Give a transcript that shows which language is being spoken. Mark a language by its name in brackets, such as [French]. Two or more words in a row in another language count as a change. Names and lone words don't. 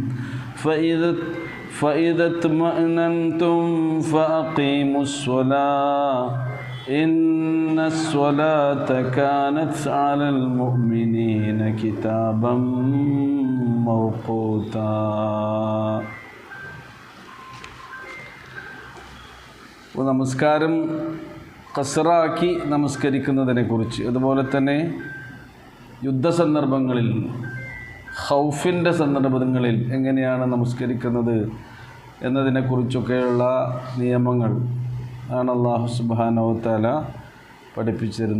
[Arabic] فإذا اطمأننتم فأقيموا الصلاة إن الصلاة كانت على المؤمنين كتابا موقوتا. [Malayalam] നമസ്കാരം ഖസ്റാക്കി നമസ്കരിക്കുന്നതിനെക്കുറിച്ച്, അതുപോലെ തന്നെ യുദ്ധസന്ദർഭങ്ങളിൽ ഖൗഫിൻ്റെ സന്ദർഭങ്ങളിൽ എങ്ങനെയാണ് നമസ്കരിക്കുന്നത് എന്നതിനെക്കുറിച്ചൊക്കെയുള്ള നിയമങ്ങൾ ആണ് [Arabic] الله سبحانه و تعالى [Malayalam] പഠിപ്പിച്ചിരുന്നത്.